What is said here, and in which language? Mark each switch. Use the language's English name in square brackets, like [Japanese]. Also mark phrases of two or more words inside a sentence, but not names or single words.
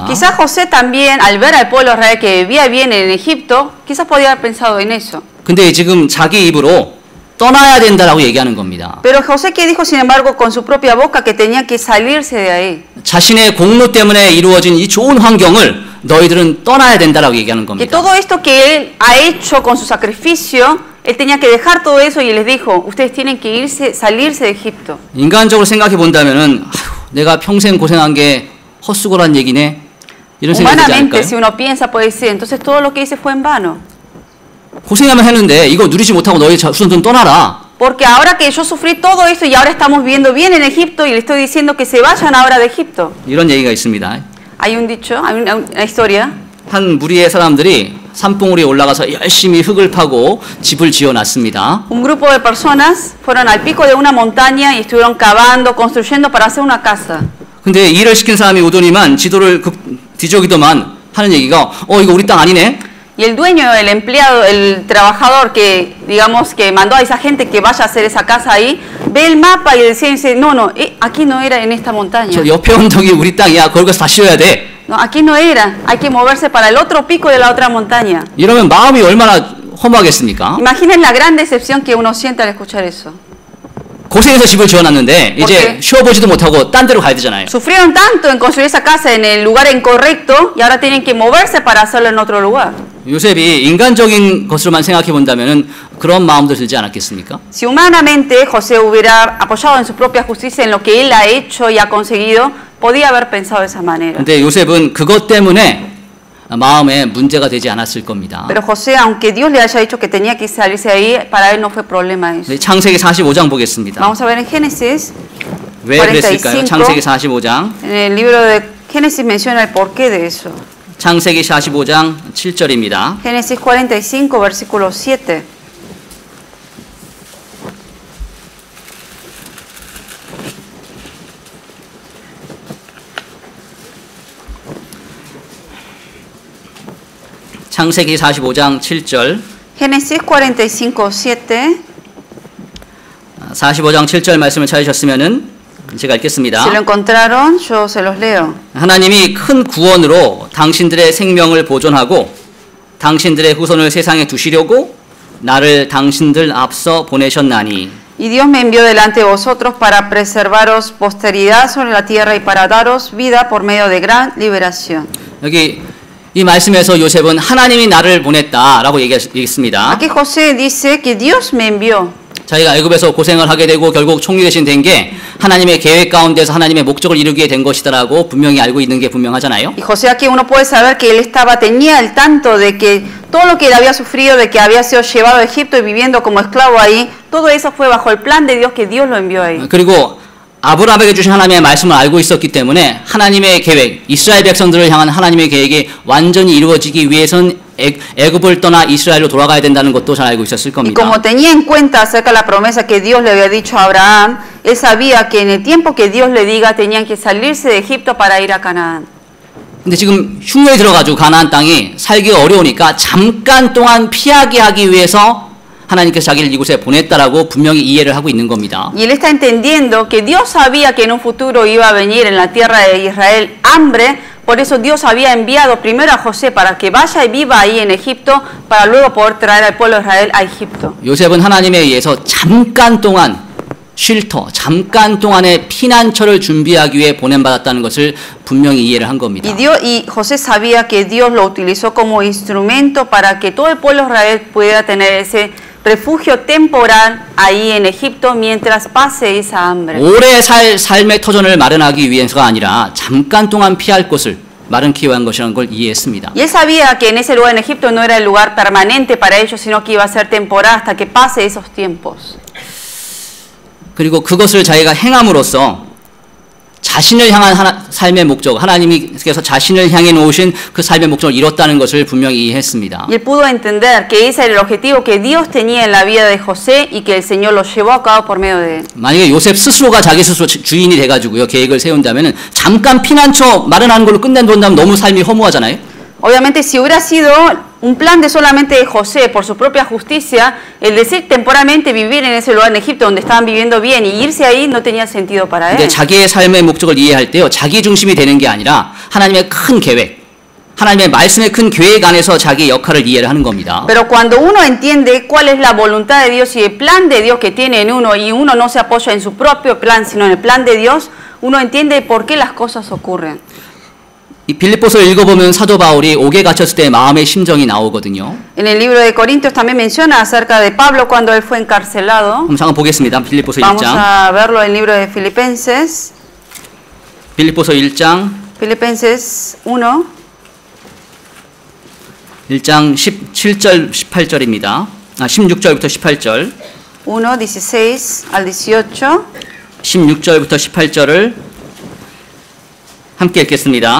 [Spanish] Quizás José también, al ver al pueblo de Israel que vivía bien en Egipto, quizás podía haber pensado en eso. [Korean] 근데 지금 자기 입으로 떠나야 된다라고 얘기하는 겁니다. [Spanish] Pero José que dijo, sin embargo, con su propia boca que tenía que salirse de ahí. [Korean] 자신의 공로 때문에 이루어진 이 좋은 환경을 너희들은 떠나야 된다라고 얘기하는 [Spanish] Que [Korean] 겁니다. [Spanish] todo esto que él ha hecho con su sacrificio, él tenía que dejar todo eso y les dijo, ustedes tienen que irse, salirse de Egipto. [Korean] 인간적으로 생각해 본다면은 내가 평생 고생한 게 헛수고란 얘기네. 이런 생각이 들지 [Spanish] Humanamente, [Korean] 않을까요? [Spanish] si uno piensa, puede decir, entonces todo lo que hice fue en vano. [Korean] 고생하면 했는데 이거 누리지 못하고 너희 후손들은 떠나라. [Spanish] Porque ahora que yo sufrí todo esto y ahora estamos viviendo bien en Egipto y le estoy diciendo que se vayan ahora de Egipto. [Korean] 이런 얘기가 있습니다. [Spanish] Hay un dicho, hay una historia. [Korean] 한 무리의 사람들이 산봉우리에 올라가서 열심히 흙을 파고 집을 지어놨습니다. [Spanish] Un grupo de personas fueron al pico de una montaña y estuvieron cavando, construyendo para hacer una casa. [Korean] 근데 일을 시킨 사람이 오더니만 지도를 뒤적이더만 하는 얘기가 이거 우리 땅 아니네. [Spanish] Y el dueño, el empleado, el trabajador que, digamos, que mandó a esa gente que vaya a hacer esa casa ahí, ve el mapa y dice, no, aquí no era en esta montaña. [Korean] 저 옆에 언덕이 우리 땅이야. 거기 가서 다시 셔야 돼. [Spanish] No, aquí no era, hay que moverse para el otro pico de la otra montaña. [Korean] 이러면 마음이 얼마나 허무하겠습니까? [Spanish] Imaginen la gran decepción que uno siente al escuchar eso. [Korean] 고생해서 집을 지어놨는데 이제 쉬어보지도 못하고 딴 데로 가야 되잖아요. [Spanish] Sufrieron tanto en construir esa casa en el lugar incorrecto y ahora tienen que moverse para hacerlo en otro lugar. [Korean] 요셉이 인간적인 것으로만 생각해 본다면은 그런 마음도 들지 않았겠습니까? [Spanish] Si humanamente José hubiera apoyado en su propia justicia en lo que él ha hecho y ha conseguido, podía haber pensado de esa manera. [Korean] 근데 요셉은 그것 때문에 마음에 문제가 되지 않았을 겁니다. [Spanish] Pero José, aunque Dios le haya dicho que tenía que salirse de ahí, para él no fue problema eso. [Korean] 창세기 45장 보겠습니다. [Spanish] Vamos a ver en Génesis [Korean] 왜 그랬을까요? [Spanish] 45. [Korean] 창세기 45장. [Spanish] En el libro de Génesis menciona el porqué de eso. [Korean] 창세기 45장 7절입니다. [Spanish] Génesis 45, versículo 7. [Korean] 창세기 45장 7절. [Spanish] Génesis 45, 7. [Korean] 45장 7절 말씀을 찾으셨으면은 제가 읽겠습니다. [Spanish] Si lo encontraron, yo se los leo. [Korean] 하나님이 큰 구원으로 당신들의 생명을 보존하고 당신들의 후손을 세상에 두시려고 나를 당신들 앞서 보내셨나니 [Spanish] Y Dios me envió delante de vosotros para preservaros posteridad sobre la tierra y para daros vida por medio de gran liberación. [Korean] 여기 이 말씀에서 요셉은 하나님이 나를 보냈다라고 얘기했습니다. [Spanish] Aquí José dice que Dios me envió. [Korean] 자기가 애굽에서 고생을 하게 되고 결국 총리 대신 된 게 하나님의 계획 가운데서 하나님의 목적을 이루게 된 것이다라고 분명히 알고 있는 게 분명하잖아요. [Spanish] Y José aquí uno puede saber que él tenía el tanto de que todo lo que él había sufrido, de que había sido llevado a Egipto y viviendo como esclavo ahí, todo eso fue bajo el plan de Dios que Dios lo envió ahí. [Korean] 그리고 아브라함에게 주신 하나님의 말씀을 알고 있었기 때문에 하나님의 계획, 이스라엘 백성들을 향한 하나님의 계획이 완전히 이루어지기 위해선 애굽을 떠나 이스라엘로 돌아가야 된다는 것도 잘 알고 있었을 [Spanish] Y [Korean] 겁니다. [Spanish] como tenía en cuenta acerca de la promesa que Dios le había dicho a Abraham, él sabía que en el tiempo que Dios le diga tenían que salirse de Egipto para ir a Canaán. [Korean] 근데 지금 흉노에 들어가지고 가나안 땅이 살기가 어려우니까 잠깐 동안 피하게 하기 위해서 하나님께서 자기를 이곳에 보냈다라고 분명히 이해를 하고 있는 겁니다. [Spanish] Y él está entendiendo que Dios sabía que en un futuro iba a venir en la tierra de Israel hambre, por eso Dios había enviado primero a José para que vaya y viva ahí en Egipto, para luego poder traer al pueblo de Israel a Egipto. [Korean] 요셉은 하나님에 의해서 잠깐 동안 쉴터, 잠깐 동안의 피난처를 준비하기 위해 보냄받았다는 것을 분명히 이해를 한 겁니다. [Spanish] Y José sabía que Dios lo utilizó como instrumento para que todo el pueblo de Israel pudiera tener ese refugio temporal ahí en Egipto mientras pase esa hambre. [Korean] 오래 살 삶의 터전을 마련하기 위해서가 아니라 잠깐 동안 피할 곳을 마련하기 위한 것이라는 걸 이해했습니다. [Spanish] Y él sabía que en ese lugar en Egipto no era el lugar permanente para ellos, sino que iba a ser temporal hasta que pase esos tiempos. [Korean] 그리고 그것을 자기가 행함으로써 자신을 향한 삶의 목적, 하나님께서 자신을 향해 놓으신 그 삶의 목적을 이뤘다는 것을 분명히 이해했습니다. [Spanish] Y él pudo entender que ese era el objetivo que Dios tenía en la vida de José y que el Señor lo llevó a cabo por medio de él. [Korean] 만약에 요셉 스스로가 자기 스스로 주인이 돼가지고요 계획을 세운다면은 잠깐 피난처 마련하는 걸로 끝낸다면 너무 삶이 허무하잖아요. [Spanish] Obviamente, si hubiera sido un plan de solamente de José por su propia justicia, el decir temporalmente vivir en ese lugar en Egipto donde estaban viviendo bien y irse ahí no tenía sentido para [Korean] 근데 [Spanish] él. [Korean] 자기의 삶의 목적을 이해할 때요 자기 중심이 되는 게 아니라 하나님의 큰 계획, 하나님의 말씀의 큰 계획 안에서 자기 역할을 이해를 하는 겁니다. [Spanish] Pero cuando uno entiende cuál es la voluntad de Dios y el plan de Dios que tiene en uno y uno no se apoya en su propio plan sino en el plan de Dios, uno entiende por qué las cosas ocurren. [Korean] 이 빌립보서 읽어보면 사도 바울이 옥에 갇혔을 때 마음의 심정이 나오거든요. [Spanish] En el libro de Corintios también menciona acerca de Pablo cuando él fue encarcelado. [Korean] 한번 잠깐 보겠습니다. 빌립보서 [Spanish] Vamos [Korean] 1장. [Spanish] a verlo en el libro de Filipenses. [Korean] 빌립보서 1장. [Spanish] Filipenses 1. [Korean] 1장 17절 18절입니다. 16절부터 18절. [Spanish] 1, 16 al 18. [Korean] 16절부터 18절을 함께 읽겠습니다.